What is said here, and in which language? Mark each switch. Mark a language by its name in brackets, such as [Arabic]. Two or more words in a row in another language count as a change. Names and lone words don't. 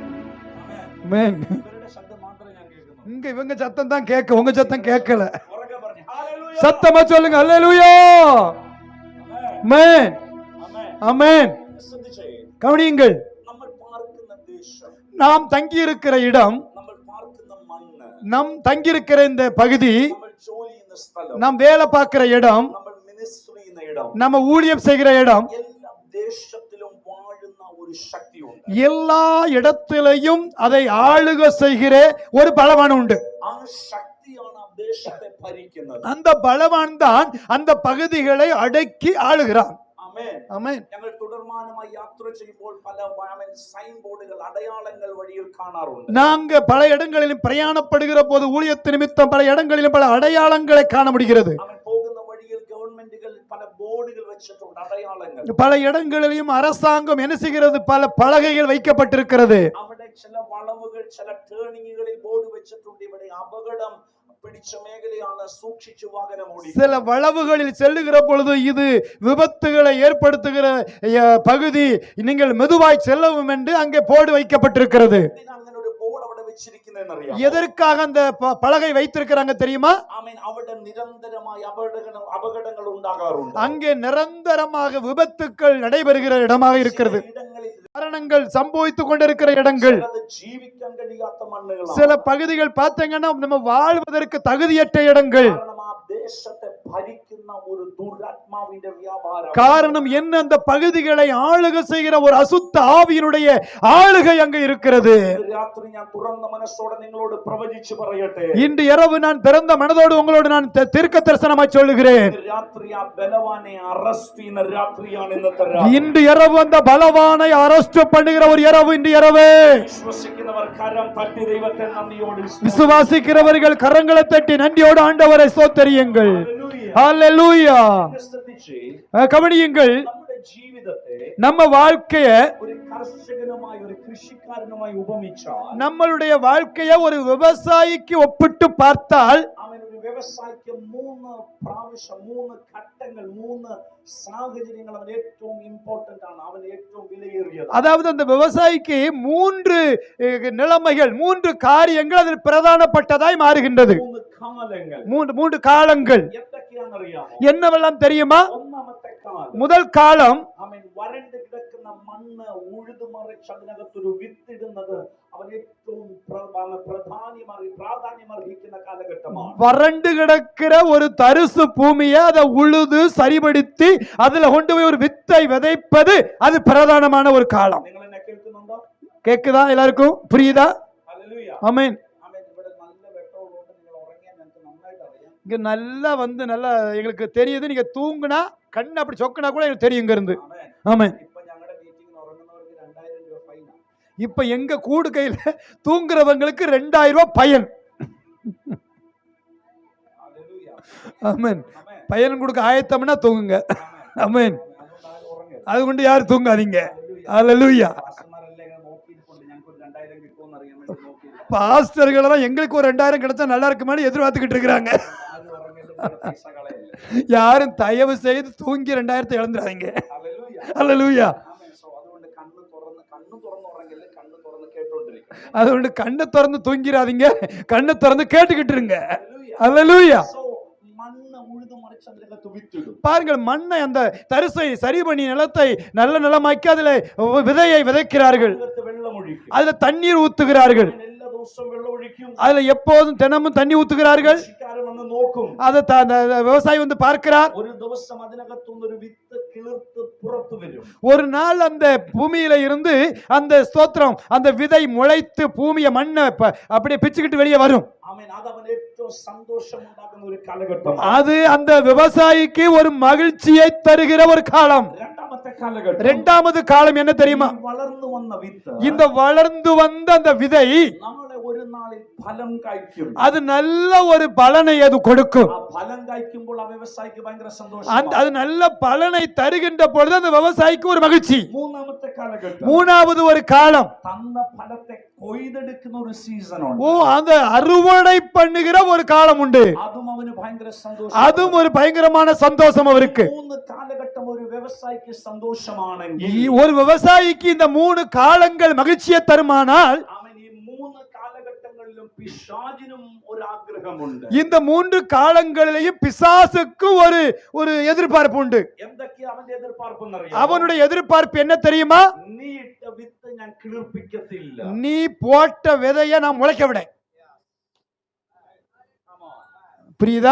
[Malayalam] ആമേൻ. ഇവരുടെ ശബ്ദം മാത്രമേ ഞാൻ കേൾക്കുന്നു. [Tamil] இங்க இவங்க சத்தம் தான் கேட்க, உங்க சத்தம் கேட்கல. [Malayalam] ഉറക്കെ പറഞ്ഞു ഹല്ലേലൂയ. [Tamil] சத்தமா சொல்லுங்க அல்லேலூயா. ஆமென். [Malayalam] ആമേൻ. [Tamil] ஆமென். [Malayalam] ശ്രദ്ധിച്ചേ, [Tamil] கவனியுங்கள். [Malayalam] നമ്മൾ പാർക്കുന്ന ദേശം, [Tamil] நாம் தங்கி இருக்கிற இடம், [Malayalam] നമ്മൾ പാർക്കുന്ന മണ്ണ്, [Tamil] நம் தங்கி இருக்கிற இந்த பகுதி, [Malayalam] നമ്മൾ ജോലി ചെയ്യുന്ന സ്ഥലം, [Tamil] நாம் வேலை பார்க்கிற இடம், [Malayalam] നമ്മൾ മിനിസ്ട്രി ചെയ്യുന്ന ഇടം, [Tamil] நம்ம ஊழியம் செய்கிற இடம், [Malayalam] എല്ലാ ദേശത്തിലും വാഴുന്ന ഒരു ശക്തിയുണ്ട്. [Tamil] எல்லா இடத்திலையும் அதை ஆளுக செய்கிற ஒரு பலவான் உண்டு. [Malayalam] ആ ശക്തിയാണ് ആ ദേശത്തെ ഭരിക്കുന്നത്. [Tamil] அந்த பலவான் தான் அந்த பகுதிகளை அடக்கி ஆளுகிறான். [Malayalam] ആമേൻ. [Tamil] ஆமென். [Malayalam] ഞങ്ങൾ തുടർമാനമായി യാത്ര ചെയ്യുമ്പോൾ പല [English] sign boards, [Malayalam] അടയാളങ്ങൾ വഴിയിൽ കാണാറുണ്ട്. [Tamil] நாங்க பல இடங்களிலும் பிரயாணப்படுகிற போது ஊழியத்து நிமித்தம் பல இடங்களிலும் பல அடையாளங்களை காண முடிகிறது. [Malayalam] അവൻ പോകുന്ന വഴിയിൽ ഗവൺമെന്റുകൾ പല ബോർഡുകൾ വെച്ചിട്ടുണ്ട്, അടയാളങ്ങൾ. [Tamil] பல இடங்களிலும் அரசாங்கம் என்ன செய்கிறது? பல பலகைகள் வைக்கப்பட்டிருக்கிறது. [Malayalam] അവിടെ ചില വളവുകൾ, ചില ടേണിങ്ങുകളിൽ ബോർഡ് വെച്ചിട്ടുണ്ട്, ഇവിടെ അപകടം പിടിച്ച മേഖലയാണ്, സൂക്ഷിച്ചു വാഹനം ഓടിക്കുക. [Tamil] சில வளவுகளில் செல்லுகிற பொழுது இது விபத்துகளை ஏற்படுத்துகிற பகுதி, நீங்கள் மெதுவாய் செல்லவும் என்று அங்கே போர்டு வைக்கப்பட்டிருக்கிறது. [Malayalam] അങ്ങനെ ഒരു ബോർഡ് അവിടെ വെച്ചിരിക്കുന്നതെന്ന് അറിയാം. [Tamil] எதற்காக அந்த பலகை வைத்திருக்கிறாங்க தெரியுமா? [Malayalam] ആമേൻ. അവിടെ നിരന്തരമായി അപകടങ്ങൾ ഉണ്ടാകാറുണ്ട്. [Tamil] அங்கே நிரந்தரமாக விபத்துக்கள் நடைபெறுகிற இடமாக இருக்கிறது. [Malayalam] ഇടങ്ങളിൽ [Tamil] மரணங்கள் சம்பவித்துக் கொண்டிருக்கிற இடங்கள். [Malayalam] ചിലത് ജീവിക്കാൻ കഴിയാത്ത മണ്ണുകളാണ്. [Tamil] சில பகுதிகள் பார்த்தீங்கன்னா நம்ம வாழ்வதற்கு தகுதியற்ற இடங்கள். [Malayalam] കാരണം ആ ദേശത്തെ ഭരിക്കുന്ന ഒരു ദുരാത്മ ആത്മാവിന്റെ വ്യാപാരം. [Tamil] காரணம் என்ன? அந்த பகுதிகளை ஆளுகை செய்கிற ஒரு அசுத்த ஆவியினுடைய ஆளுகை அங்க இருக்கிறது. [Malayalam] രാത്രി ഞാൻ തുറന്ന മനസ്സോടെ നിങ്ങളോട് പ്രവചിച്ചു പറയട്ടെ. [Tamil] இன்று இரவு நான் திறந்த மனதோடு உங்களோடு நான் தீர்க்க தரிசனமாய் சொல்லுகிறேன். [Malayalam] രാത്രി ആ ബലവാനെ അറസ്റ്റ് ചെയ്യുന്ന രാത്രിയാണ് ഇന്നത്തെ രാത്രി. [Tamil] இன்று இரவு அந்த பலவானை அரெஸ்ட் பண்ணுகிற ஒரு இரவு இன்று இரவு. [Malayalam] വിശ്വസിക്കുന്നവർ കരം തട്ടി ദൈവത്തെ നന്ദിയോടെ [Tamil] விசுவாசிக்கிறவர்கள் கரங்களை தட்டி நன்றியோடு ஆண்டவரை ஸ்தோத்திரியுங்கள். ஹல்லேலூயா. கவனியுங்கள், [Malayalam] നമ്മുടെ ജീവിതത്തെ [Tamil] நம்ம வாழ்க்கைய [Malayalam] ഒരു കർഷകനുമായി ഒരു കൃഷിക്കാരനുമായി ഉപമിച്ചാൽ, [Tamil] நம்மளுடைய வாழ்க்கைய ஒரு விவசாயிக்கு ஒப்பிட்டு பார்த்தால், [Malayalam] അവൻ ഒരു വ്യവസായിക്ക് 3 പ്രാവശ്യം 3 ഘട്ടങ്ങൾ 3 സാഹചര്യങ്ങൾ അവൻ ഏറ്റവും ഇമ്പോർട്ടന്റ് ആണ്, അവൻ ഏറ്റവും വിലയേറിയത്. [Tamil] அதாவது அந்த விவசாயிக்கு 3 நிலைமைகள் 3 காரியங்கள் அதில் பிரதானப்பட்டதாய் மாறுகின்றது. [Malayalam] 3 കാലങ്ങൾ. [Tamil] 3 காலங்கள் [Malayalam] എന്തൊക്കെയാണെന്നറിയാമോ? [Tamil] என்னவெல்லாம் தெரியுமா? [Malayalam] ഒന്നാമത്തെ കാലം, [Tamil] முதல் காலம் [Malayalam] അവൻ വരണ്ട് കിടക്കുന്ന മണ്ണ് ഉഴുതു മറിച്ച് അതിനകത്തൊരു വിത്തിടുന്നത് അവൻ ഏറ്റവും പ്രാധാന്യമർഹിക്കുന്ന കാലഘട്ടമാണ്. [Tamil] வறண்டு கிடக்கிற ஒரு தரிசு பூமியை அதை உழுது சரிபடுத்தி அதுல கொண்டு போய் ஒரு வித்தை விதைப்பது அது பிரதானமான ஒரு காலம். [Malayalam] നിങ്ങൾ എന്നെ കേൾക്കുന്നുണ്ടോ? [Tamil] கேக்குதா? எல்லாருக்கும் புரியுதா? [Malayalam] ഹല്ലേലൂയ. [Tamil] ஆமென். [Malayalam] ആമേൻ. ഇവിടെ നല്ല വെട്ടമുള്ളതുകൊണ്ട് നിങ്ങൾ ഉറങ്ങിയാൽ എനിക്ക് നന്നായിട്ട് അറിയാം. [Tamil] இங்க நல்லா நல்லா எங்களுக்கு தெரியுது. நீங்க தூங்குனா கண்ணு அப்படி சொக்குனா கூட எனக்கு தெரியும் இங்க இருந்து. [Malayalam] ആമേൻ. [Tamil] ஆமென். [Malayalam] ഇപ്പോ ഞങ്ങളുടെ മീറ്റിംഗിൽ ഉറങ്ങുന്നവർക്ക് 2000 രൂപ ഫൈനാ. [Tamil] இப்ப எங்க கூடு கையில தூங்குறவங்களுக்கு 2000 ரூபாய் பயன். [Malayalam] ഹല്ലേലൂയ. [Tamil] ஆமென். [Malayalam] ആമേൻ. [Tamil] பயன் கொடுக்க ஆயத்தம்னா தூங்குங்க. ஆமென். [Malayalam] അതുകൊണ്ട് ആരും ഉറങ്ങരുത്. [Tamil] அதுകൊണ്ട് யாரும் தூங்காதீங்க. ஹல்லேலூயா. [Malayalam] പാസ്റ്റർമാരെല്ലാം ഇങ്ങനെ നോക്കിയിരിപ്പുണ്ട്, ഞങ്ങൾക്ക് ഒരു 2000 കിട്ടുമെന്ന് അറിയാൻ വേണ്ടി നോക്കിയിരിക്കും. [Tamil] பாஸ்டர்கள் எல்லாம் எங்களுக்கு ஒரு 2000 கிடைச்சா நல்லா இருக்குமான்னு எதிர்பார்த்துக்கிட்டு இருக்கிறாங்க. [Malayalam] ആരും ഉറങ്ങരുത്, പൈസ കളയല്ല. [Tamil] யாரும் தயவு செய்து தூங்கி 2000 இழந்துறாதீங்க. [Malayalam] ഹല്ലേലൂയ. [Tamil] ஹல்லேலூயா. [Malayalam] ആമേൻ. സോ അതുകൊണ്ട് കണ്ണ് തുറന്ന് ഉറങ്ങില്ല, കണ്ണ് തുറന്ന് കേട്ടോണ്ടിരിക്കണം. [Tamil] அதுകൊണ്ട് கண்ணை திறந்து தூங்கிடாதீங்க, கண்ணை திறந்து கேட்டுக்கிட்டு இருங்க. [Malayalam] ഹല്ലേലൂയ. [Tamil] ஹல்லேலூயா. [Malayalam] സോ മണ്ണ് ഉഴുതു മറിച്ച് അതിനകത്ത് വിത്തിടും. [Tamil] பாருங்கள், மண்ணை அந்த தரிசை சரி பண்ணி நிலத்தை நல்ல நிலமாக்கி அதுல விதையை விதைக்கிறார்கள். [Malayalam] അതിനകത്ത് വെള്ളമൊഴിക്കും. [Tamil] அதுல தண்ணீர் ஊத்துகிறார்கள். [Malayalam] അവൻ എല്ലാ ദിവസവും വെള്ളമൊഴിക്കും. [Tamil] அதுல எப்போதும் தினமும் தண்ணி ஊத்துகிறார்கள். [Malayalam] കൃഷിക്കാരൻ വന്ന് നോക്കും. [Tamil] அதை விவசாயி வந்து பார்க்கிறார். [Malayalam] ഒരു ദിവസം അതിനകത്തുനിന്ന് ഒരു വിത്ത് കിളിർത്ത് പുറത്തു വരും. [Tamil] ஒரு நாள் அந்த பூமியில இருந்து அந்த ஸ்தோத்திரம் அந்த விதை முளைத்து பூமியை மண்ணை அப்படியே பிச்சுக்கிட்டு வெளியே வரும். [Malayalam] ആമേൻ. അത് അവൻ ഏറ്റവും സന്തോഷം ഉണ്ടാക്കുന്ന ഒരു കാലഘട്ടം. [Tamil] அது அந்த விவசாயிக்கு ஒரு மகிழ்ச்சியை தருகிற ஒரு காலம். [Malayalam] രണ്ടാമത്തെ കാലഘട്ടം, [Tamil] இரண்டாவது காலம் என்ன தெரியுமா? [Malayalam] ഈ വളർന്നു വന്ന വിത്ത് [Tamil] இந்த வளர்ந்து வந்த அந்த விதை [Malayalam] നാളെ ഒരു നാളിൽ ഫലം കായ്ക്കും. [Tamil] அது நல்ல ஒரு பலனை அது கொடுக்கும். [Malayalam] ആ ഫലം കായ്ക്കുമ്പോൾ ആ വ്യവസായിക്ക് ഭയങ്കര സന്തോഷം. [Tamil] அது நல்ல பலனை தருகின்ற பொழுது அந்த விவசாயிக்கு ஒரு மகிழ்ச்சி. [Malayalam] മൂന്നാമത്തെ കാലഘട്ടം, [Tamil] மூணாவது ஒரு காலம், [Malayalam] തന്ന ഫലത്തെ കൊയ്തെടുക്കുന്ന ഒരു സീസൺ ഉണ്ട്. [Tamil] அந்த அறுவடை பண்ணுகிற ஒரு காலம் உண்டு. [Malayalam] അതും അവന് ഭയങ്കര സന്തോഷം. [Tamil] அதுவும் ஒரு பயங்கரமான சந்தோஷம் அவருக்கு. [Malayalam] 3 കാലഘട്ടം ഒരു വ്യവസായിക്ക് സന്തോഷമാണെങ്കിൽ, [Tamil] ஒரு விவசாயிக்கு இந்த 3 காலங்கள் மகிழ்ச்சியை தருமானால், [Malayalam] അവൻ ഈ 3 കാലഘട്ടങ്ങളിലും പിശാചിനും ഒരു ആഗ്രഹമുണ്ട്. [Tamil] இந்த 3 காலங்களிலேயும் பிசாசுக்கு ஒரு எதிர்பார்ப்பு உண்டு. [Malayalam] എന്തൊക്കെയാ അവന്റെ എതിർപ്പാർപ്പെന്നറിയാം? [Tamil] அவனுடைய எதிர்பார்ப்பு என்ன தெரியுமா? [Malayalam] നീ ഇട്ട വിത്ത് ഞാൻ കിളിർപ്പിക്കത്തില്ല. [Tamil] நீ போட்ட விதையை நான் முளைக்க விட. புரியுதா?